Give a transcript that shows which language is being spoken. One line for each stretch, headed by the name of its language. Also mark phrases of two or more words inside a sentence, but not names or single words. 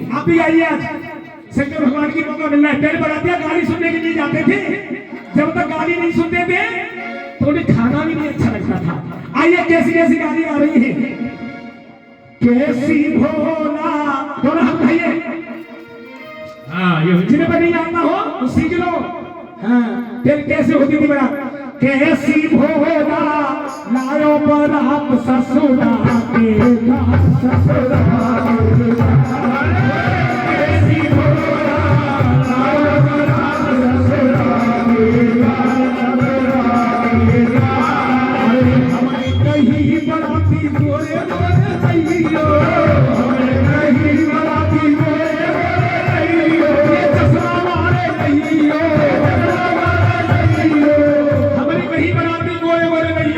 Hindi: आप भी आइए, आज शंकर भगवान की मौका मिल रहा है। पहले बरातियां गाली सुनने के लिए जाते थे, जब तक गाली नहीं सुनते थे तो उन्हें खाना भी नहीं अच्छा लगता था। आइए कैसी कैसी गाली आ रही है। कैसी भोला, दोनों हम कहिए। हाँ ये जिन्हें पर नहीं आता हो तो सीख लो। हाँ फिर कैसे होती थी बारात?
Bundeli: कैसी भोला लायो बारात ससुरा के, ससुरा कैसी भोला लायो बारात ससुरा के, हमारे कहीं बराती गोरे गोरे भैया, हमारे कहीं बराती गोरे गोरे भैया, ये चश्मा मारे भैया, हमारे कहीं बराती गोरे गोरे भैया।